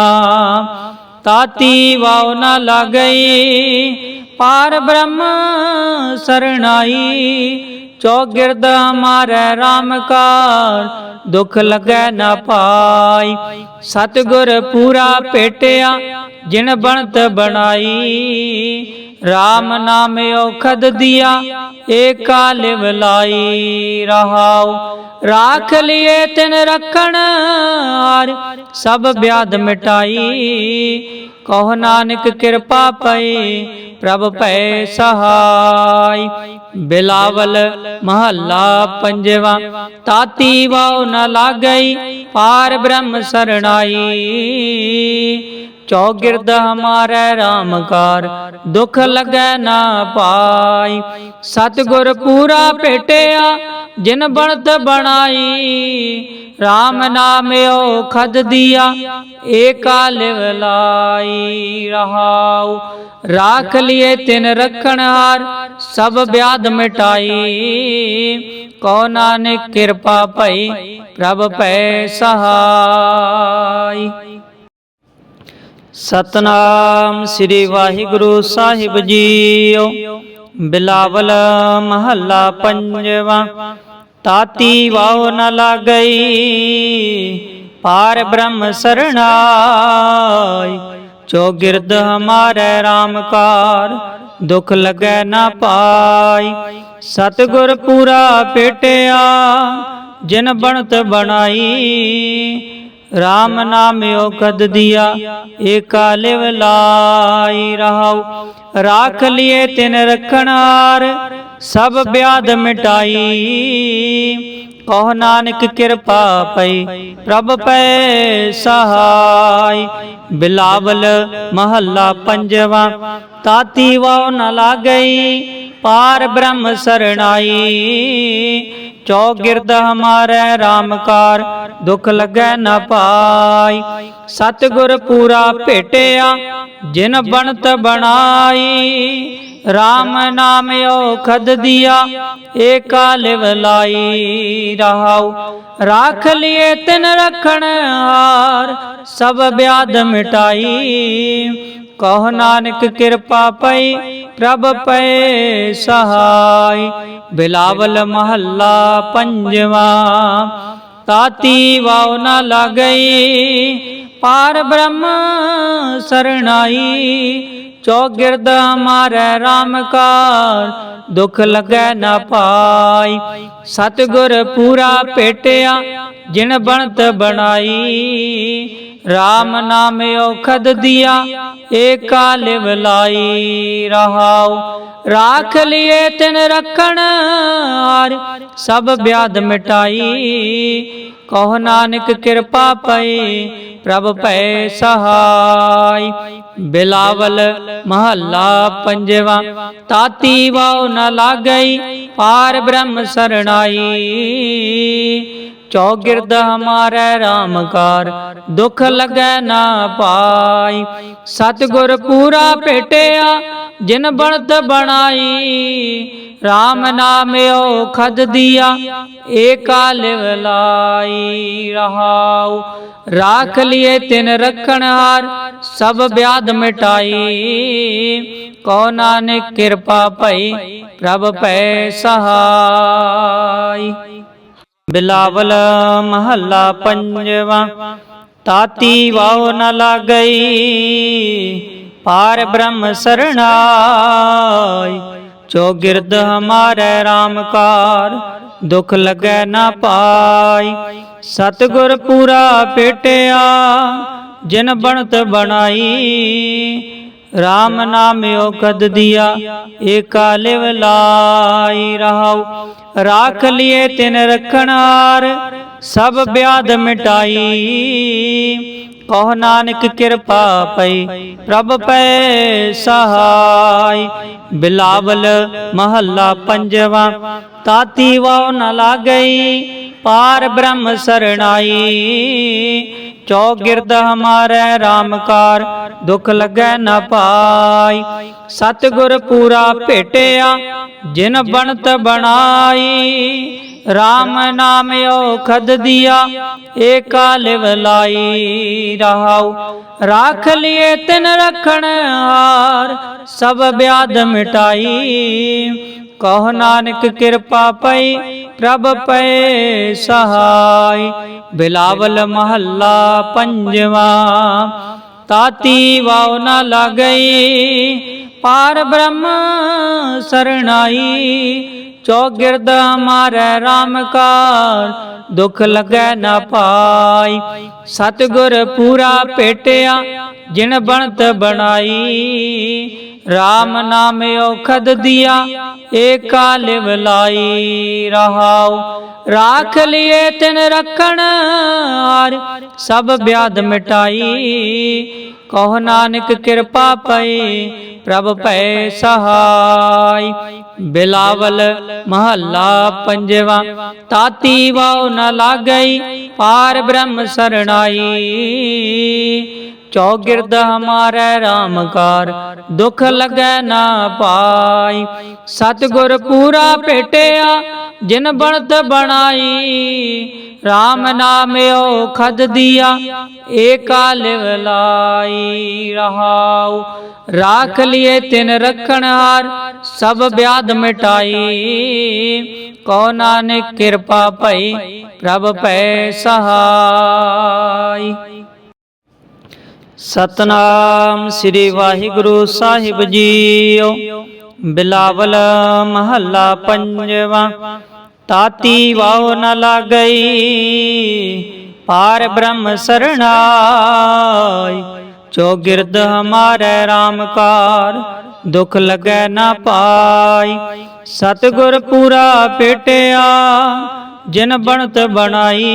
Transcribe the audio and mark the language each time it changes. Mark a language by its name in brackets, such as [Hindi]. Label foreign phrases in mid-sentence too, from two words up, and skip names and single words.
[Punjabi] ਤਾਤੀ ਵਾਉ ਨ ਲਾਗਈ ਪਾਰ ਬ੍ਰਹਮ ਸਰਣਾਈ, ਚੌਗਿਰਦ ਹਮਾਰੇ ਰਾਮਕਾਰ ਦੁਖ ਲੱਗੈ ਨਾ ਪਾਈ। ਸਤਿਗੁਰ ਪੂਰਾ ਭੇਟਿਆ ਜਿਨ ਬਣਤ ਬਣਾਈ, ਰਾਮ ਨਾਮ ਔਖਦ ਦੀਆ ਏਕਾ ਲਿਵ ਲਾਈ ਰਹਾਉ। ਰਾਖ ਲੀਏ ਤਿਨ ਰਖਣ ਹਾਰ ਸਭ ਬਿਆਧ ਮਿਟਾਈ। ਕਹੋ ਨਾਨਕ ਕਿਰਪਾ ਪਈ ਪ੍ਰਭ ਪੈ ਸਹਾਇ। ਬਿਲਾਵਲ ਮਹਲਾ ਪੰਜਵਾ। ਤਾਤੀ ਵਾਉ ਨ ਲਾਗਈ ਪਾਰ ਬ੍ਰਹਮ ਸਰਣਾਈ। ਚੌਗਿਰਦ ਹਮਾਰੇ ਰਾਮ ਕਾਰ ਦੁਖ ਲਗੈ ਨਾ ਪਾਈ। ਸਤਿਗੁਰ ਪੂਰਾ ਭੇਟਿਆ ਜਿਨ ਬਣਤ ਬਣਾਈ। ਰਾਮ ਨਾਮ ਔਖਦ ਦੀਆ ਏਕਾ ਲਿਵ ਲਾਈ ਰਹਾਉ। ਰਾਖ ਲੀਏ ਤਿਨ ਰਖਣ ਹਾਰ ਸਭ ਬਿਆਧ ਮਿਟਾਈ। ਕਹੋ ਨਾਨਕ ਕਿਰਪਾ ਪਈ ਪ੍ਰਭ ਪੈ ਸਹਾਇ। ਸਤਿਨਾਮ ਸ੍ਰੀ ਵਾਹਿਗੁਰੂ ਸਾਹਿਬ ਜੀਓ। ਬਿਲਾਵਲ ਮਹਲਾ ਪੰਜਵਾ। ਤਾਤੀ ਵਾਉ ਨ ਲਾਗਈ ਪਾਰ ਬ੍ਰਹਮ ਸਰਣਾਈ। ਚੌਗਿਰਦ ਹਮਾਰੇ ਰਾਮ ਕਾਰ ਦੁਖ ਲਗੈ ਨ ਪਾਈ। ਸਤਿਗੁਰ ਪੂਰਾ ਭੇਟਿਆ ਜਿਨ ਬਣਤ ਬਣਾਈ। ਰਾਮ ਨਾਮ ਔਖਦ ਦੀਆ ਏਕਾ ਲਿਵ ਲਾਈ ਰਹਾਉ। ਰਾਖ ਲੀਏ ਤਿਨ ਰਖਣ ਹਾਰ ਸਭ ਬਿਆਧ ਮਿਟਾਈ। ਕਹੋ ਨਾਨਕ ਕਿਰਪਾ ਪਈ ਪ੍ਰਭ ਪੈ ਸਹਾਇ। ਬਿਲਾਵਲ ਮਹਲਾ ਪੰਜਵਾ। ਤਾਤੀ ਵਾਉ ਨ ਲਾਗਈ ਪਾਰ ਬ੍ਰਹਮ ਸਰਣਾਈ। ਚੌਗਿਰਦ ਹਮਾਰੇ ਰਾਮ ਕਾਰ ਦੁਖ ਲਗੈ ਨ ਪਾਈ। ਸਤਿਗੁਰ ਪੂਰਾ ਭੇਟਿਆ ਜਿਨ ਬਣਤ ਬਣਾਈ। ਰਾਮ ਨਾਮ ਔਖਦ ਦੀਆ ਏਕਾ ਲਿਵ ਲਾਈ ਰਹਾਉ। ਰਾਖ ਲੀਏ ਤਿਨ ਰਖਣ ਹਾਰ ਸਭ ਬਿਆਧ ਮਿਟਾਈ। ਕਹੋ ਨਾਨਕ ਕਿਰਪਾ ਪਈ ਪ੍ਰਭ ਪੈ ਸਹਾਇ। ਬਿਲਾਵਲ ਮਹਲਾ ਪੰਜਵਾ। ਤਾਤੀ ਵਾਉ ਨ ਲਾਗਈ ਪਾਰ ਬ੍ਰਹਮ ਸਰਣਾਈ। ਚੌਗਿਰਦ ਹਮਾਰੇ ਰਾਮ ਕਾਰ ਦੁਖ ਲਗੈ ਨ ਪਾਈ। ਸਤਿਗੁਰ ਪੂਰਾ ਭੇਟਿਆ ਜਿਨ ਬਣਤ ਬਣਾਈ। ਰਾਮ ਨਾਮ ਔਖਦ ਦੀਆ ਏਕਾ ਲਿਵ ਲਾਈ ਰਹਾਉ। ਰਾਖ ਲੀਏ ਤਿਨ ਰਖਣ ਹਾਰ ਸਭ ਬਿਆਧ ਮਿਟਾਈ। ਕਹੋ ਨਾਨਕ ਕਿਰਪਾ ਪਈ ਪ੍ਰਭ ਪੈ ਸਹਾਇ। ਬਿਲਾਵਲ ਮਹਲਾ ਪੰਜਵਾ। ਤਾਤੀ ਵਾਉ ਨ ਲਾਗਈ ਪਾਰ ਬ੍ਰਹਮ ਸਰਣਾਈ। ਚੌਗਿਰਦ ਹਮਾਰੇ ਰਾਮ ਕਾਰ ਦੁਖ ਲਗੈ ਨ ਪਾਈ। ਸਤਿਗੁਰ ਪੂਰਾ ਭੇਟਿਆ ਜਿਨ ਬਣਤ ਬਣਾਈ। ਰਾਮ ਨਾਮ ਔਖਦ ਦੀਆ ਏਕਾ ਲਿਵ ਲਾਈ ਰਹਾਉ। ਰਾਖ ਲੀਏ ਤਿਨ ਰਖਣ ਹਾਰ ਸਭ ਬਿਆਧ ਮਿਟਾਈ। ਕਹੋ ਨਾਨਕ ਕਿਰਪਾ ਪਈ ਪ੍ਰਭ ਪੈ ਸਹਾਇ। ਬਿਲਾਵਲ ਮਹਲਾ ਪੰਜਵਾ। ਤਾਤੀ ਵਾਉ ਨ ਲਾਗਈ ਪਾਰ ਬ੍ਰਹਮ ਸਰਣਾਈ। ਚੌਗਿਰਦ ਹਮਾਰੇ ਰਾਮ ਕਾਰ ਦੁਖ ਲਗੈ ਨ ਪਾਈ। ਸਤਿਗੁਰ ਪੂਰਾ ਭੇਟਿਆ ਜਿਨ ਬਣਤ ਬਣਾਈ। ਰਾਮ ਨਾਮ ਔਖਦ ਦੀਆ ਏਕਾ ਲਿਵ ਲਾਈ ਰਹਾਉ। ਰਾਖ ਲੀਏ ਤਿਨ ਰਖਣ ਹਾਰ ਸਭ ਬਿਆਧ ਮਿਟਾਈ। ਕਹੋ ਨਾਨਕ ਕਿਰਪਾ ਪਈ ਪ੍ਰਭ ਪੈ ਸਹਾਇ। ਬਿਲਾਵਲ ਮਹਲਾ ਪੰਜਵਾ। ਤਾਤੀ ਵਾਉ ਨ ਲਾਗਈ ਪਾਰ ਬ੍ਰਹਮ ਸਰਣਾਈ। ਚੌਗਿਰਦ ਹਮਾਰੇ ਰਾਮ ਕਾਰ ਦੁਖ ਲਗੈ ਨ ਪਾਈ। ਸਤਿਗੁਰ ਪੂਰਾ ਭੇਟਿਆ ਜਿਨ ਬਣਤ ਬਣਾਈ। ਰਾਮ ਨਾਮ ਔਖਦ ਦੀਆ ਏਕਾ ਲਿਵ ਲਾਈ ਰਹਾਉ। ਰਾਖ ਲੀਏ ਤਿਨ ਰਖਣ ਹਾਰ ਸਭ ਬਿਆਧ ਮਿਟਾਈ। ਕਹੋ ਨਾਨਕ ਕਿਰਪਾ ਪਈ ਪ੍ਰਭ ਪੈ ਸਹਾਇ। ਬਿਲਾਵਲ ਮਹਲਾ ਪੰਜਵਾ। ਤਾਤੀ ਵਾਉ ਨ ਲਾਗਈ ਪਾਰ ਬ੍ਰਹਮ ਸਰਨਾਈ। ਚੌਗਿਰਦ ਹਮਾਰੇ ਰਾਮ ਕਾਰ, ਦੁਖ ਲਗੈ ਨ ਪਾਈ। ਸਤਿਗੁਰ ਪੂਰਾ ਭੇਟਿਆ, ਜਿਨ ਬਣਤ ਬਣਾਈ। ਰਾਮ ਨਾਮ ਔਖਦ ਦੀਆ, ਏਕਾ ਲਿਵ ਲਾਈ। ਰਹਾਉ ਰਾਖ ਲੀਏ ਤਿਨ ਰਖਨ ਹਾਰ, ਸਭ ਬਿਆਧ ਮਿਟਾਈ। ਕਹੋ ਨਾਨਕ ਕਿਰਪਾ ਪਈ, ਪ੍ਰਭ ਪੈ ਸਹਾਇ। ਬਿਲਾਵਲ ਮਹਲਾ ਪੰਜਵਾ, ਤਾਤੀ ਵਾਉ ਨ ਲਾਗਈ, ਪਾਰ ਬ੍ਰਹਮ ਸਰਨਾਈ। ਚੌਗਿਰਦ ਹਮਾਰੇ ਰਾਮ ਕਾਰ, ਦੁਖ ਲਗੈ ਨ ਪਾਈ। ਸਤਿਗੁਰ ਪੂਰਾ ਭੇਟਿਆ, ਜਿਨ ਬਣਤ ਬਣਾਈ। ਰਾਮ ਨਾਮ ਔਖਦ ਦੀਆ, ਏਕਾ ਲਿਵ ਲਾਈ। ਰਹਾਉ ਰਾਖ ਲੀਏ ਤਿਨ ਰਖਨ ਹਾਰ, ਸਭ ਬਿਆਧ ਮਿਟਾਈ। ਕਹੋ ਨਾਨਕ ਕਿਰਪਾ ਪਈ, ਪ੍ਰਭ ਪੈ ਸਹਾਇ। ਸਤਿਨਾਮ ਸ੍ਰੀ ਵਾਹਿਗੁਰੂ ਸਾਹਿਬ ਜੀਓ। ਬਿਲਾਵਲ ਮਹਲਾ ਪੰਜਵਾ, ਤਾਤੀ ਵਾਉ ਨ ਲਾਗਈ, ਪਾਰ ਬ੍ਰਹਮ ਸਰਨਾਈ। ਚੌਗਿਰਦ ਹਮਾਰੇ ਰਾਮ ਕਾਰ, ਦੁਖ ਲਗੈ ਨ ਪਾਈ। ਸਤਿਗੁਰ ਪੂਰਾ ਭੇਟਿਆ, ਜਿਨ ਬਣਤ ਬਣਾਈ।